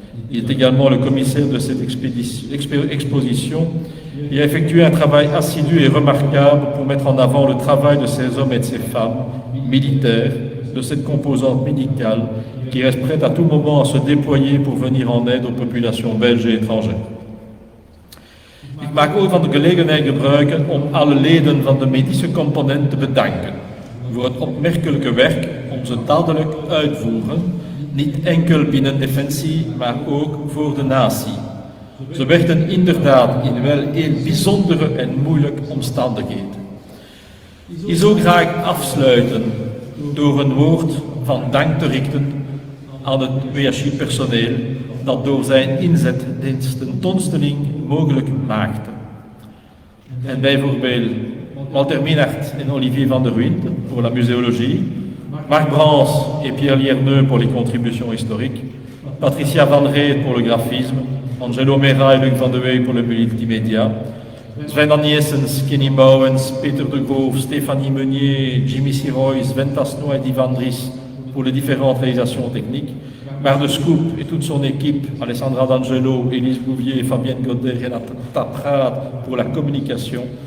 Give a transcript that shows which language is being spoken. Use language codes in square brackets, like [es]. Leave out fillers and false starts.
[fr] Il est également le commissaire de cette exposition et a effectué un travail assidu et remarquable pour mettre en avant le travail de ces hommes et de ces femmes militaires de cette composante médicale qui reste prête à tout moment à se déployer pour venir en aide aux populations belges et étrangères. [nl] Ik maak ook van de gelegenheid gebruik om alle leden van de medische component te bedanken voor het opmerkelijke werk om ze dadelijk uitvoeren Niet enkel binnen Defensie, maar ook voor de natie. Ze werkten inderdaad in wel heel bijzondere en moeilijke omstandigheden. Ik zou graag afsluiten door een woord van dank te richten aan het WHI-personeel dat door zijn inzet deze tentoonstelling mogelijk maakte. En bijvoorbeeld [fr] Walter Minart en Olivier van der Wint voor la muséologie, Marc Brans et Pierre Lierneux pour les contributions historiques, Patricia Van Reet pour le graphisme, Angelo Mera et Luc van de Wey pour le multimédia, Sven Aniessens, Kenny Bouwens, Peter de Groof, Stéphanie Meunier, Jimmy Siroy, Sven Tasno et Ivan Dries pour les différentes réalisations techniques, Marc de Scoop et toute son équipe, Alessandra D'Angelo, Élise Bouvier, Fabienne Godet, Renata Praat pour la communication,